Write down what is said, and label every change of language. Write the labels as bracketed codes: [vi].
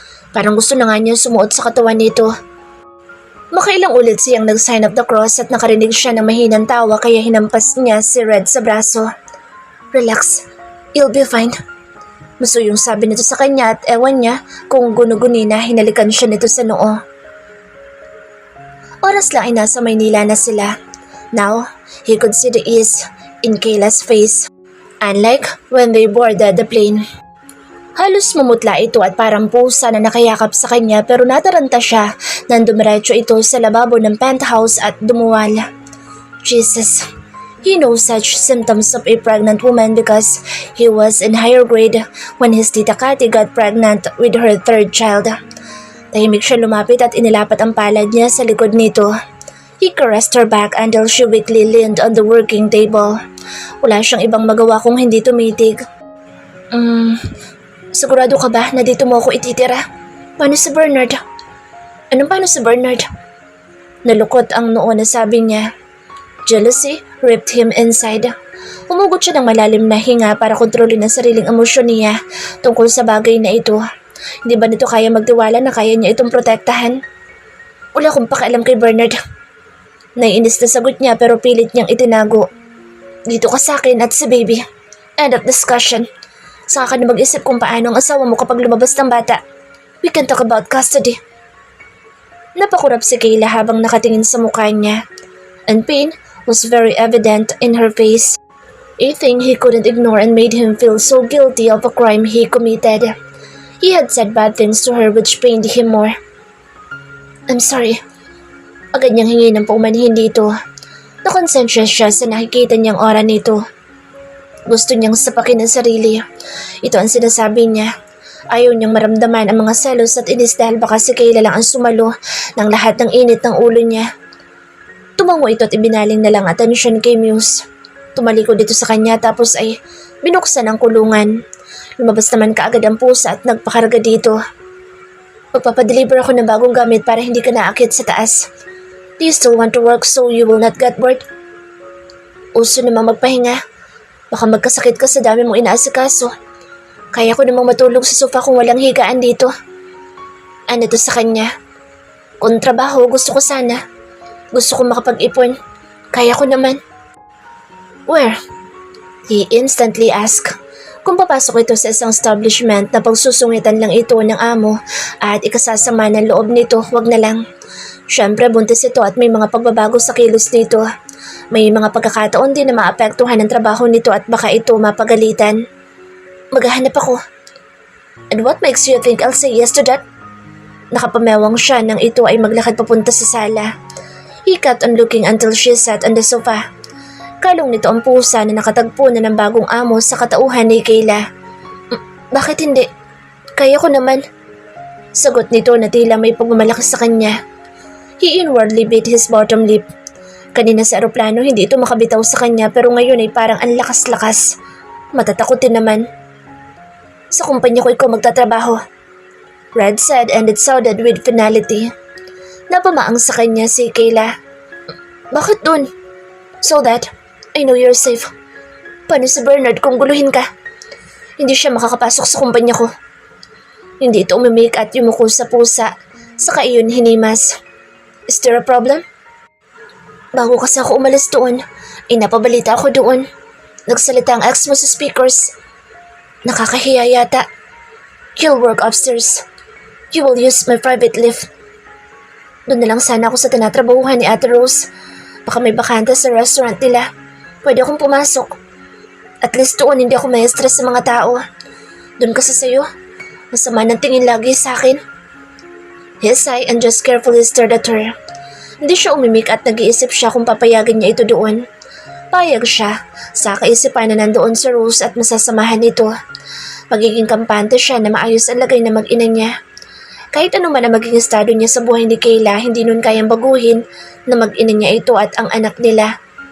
[tl] Parang gusto na nga niya sumuot sa katawan nito. Makailang ulit siyang nag-sign of the cross at nakarinig siya ng mahinang tawa kaya hinampas niya si Red sa braso. [en] Relax, you'll be fine. [tl] Masuyong sabi nito sa kanya at ewan niya kung gunu-guni na hinalikan siya nito sa noo. Oras lang ay nasa Maynila na sila. [en] Now, he could see the ease in Kayla's face. Unlike when they boarded the plane. [tl] Halos mamutla ito at parang pusa na nakayakap sa kanya pero nataranta siya nang dumiretso ito sa lababo ng penthouse at dumuwal. [en] Jesus, he knows such symptoms of a pregnant woman because he was in higher grade when his tita Cathy got pregnant with her third child. [tl] Tahimik siya lumapit at inilapat ang palad niya sa likod nito. [en] He caressed her back until she weakly leaned on the working table. [tl] Wala siyang ibang magawa kung hindi tumitig. Sigurado ka ba na dito mo ako ititira? Paano si Bernard? Anong paano si Bernard? Nalukot ang noo na sabi niya. [en] Jealousy ripped him inside. [tl] Umugot siya ng malalim na hinga para kontrolin ang sariling emosyon niya tungkol sa bagay na ito. Hindi ba nito kaya magtiwala na kaya niya itong protektahan? Wala akong pakialam kay Bernard. Naiinis na sagot niya pero pilit niyang itinago. Dito ka sa akin at si baby. [en] End of discussion. [tl] Saka ka na mag-isip kung paano ang asawa mo kapag lumabas ng bata. [en] We can talk about custody. [tl] Napakurap si Kayla habang nakatingin sa mukha niya. [en] And pain was very evident in her face. A thing he couldn't ignore and made him feel so guilty of a crime he committed. He had said bad things to her which pained him more. I'm sorry. [tl] Agad niyang hingi ng paumanhin dito. Nakonsensya siya sa nakikita niyang aura nito. Gusto niyang sapakin ang sarili. Ito ang sinasabi niya. Ayaw niyang maramdaman ang mga selos at inis dahil baka si Kayla lang ang sumalo ng lahat ng init ng ulo niya. Tumango ito at ibinaling na lang atensyon kay Muse. Tumalikod dito sa kanya tapos ay binuksan ang kulungan. Lumabas naman kaagad ang pusa at nagpakarga dito. Magpapadeliver ako ng bagong gamit para hindi ka naakit sa taas. [en] Do you still want to work so you will not get bored? [tl] Uso namang magpahinga. Baka magkasakit ka sa dami mong inaasikaso. Kaya ko namang matulog sa sofa kung walang higaan dito. Ano to sa kanya? Kung trabaho, gusto ko sana. Gusto ko makapag-ipon. Kaya ko naman. [en] Where? He instantly asked. [tl] Kung papasok ito sa isang establishment na pagsusungitan lang ito ng amo at ikasasama ng loob nito, wag na lang. Siyempre buntis ito at may mga pagbabago sa kilos nito. May mga pagkakataon din na maapektuhan ang trabaho nito at baka ito mapagalitan. Maghahanap ako. [en] And what makes you think I'll say yes to that? [tl] Nakapamewang siya nang ito ay maglakad papunta sa sala. [en] He kept on looking until she sat on the sofa. [tl] Kalong nito ang pusa na nakatagpo na ng bagong amo sa katauhan ni Kayla. Bakit hindi? Kaya ko naman. Sagot nito na tila may pagmamalaki sa kanya. [en] He inwardly bit his bottom lip. [tl] Kanina sa eroplano hindi ito makabitaw sa kanya pero ngayon ay parang ang lakas-lakas. Matatakotin naman. Sa kumpanya ko ikaw magtatrabaho. [en] Red said and it sounded with finality. [tl] Napamaang sa kanya si Kayla. Bakit dun? [en] So that I know you're safe. [tl] Paano si Bernard kung guluhin ka? Hindi siya makakapasok sa kumpanya ko. Hindi ito umimik at yumuko sa pusa. Saka iyon hinimas. [en] Is there a problem? [tl] Bago kasi ako umalis doon, ay napabalita ako doon. Nagsalita ang ex mo sa speakers. Nakakahiya yata. [en] You'll work upstairs. You will use my private lift. [tl] Doon na lang sana ako sa tinatrabahuhan ni Ate Rose. Baka may bakante sa restaurant nila. Pwede akong pumasok. At least doon hindi ako may stress sa mga tao. Doon kasi sa'yo, masama ng tingin lagi sa akin. [en] He sighed and just carefully stared at her. [tl] Hindi siya umimik at nag-iisip siya kung papayagan niya ito doon. Payag siya, sa kaisipan na nandoon sa Rose at masasamahan ito. Magiging kampante siya na maayos ang lagay na mag-ina niya. Kahit ano man ang maging estado niya sa buhay ni Kayla, hindi nun kayang baguhin na mag-ina niya ito at ang anak nila.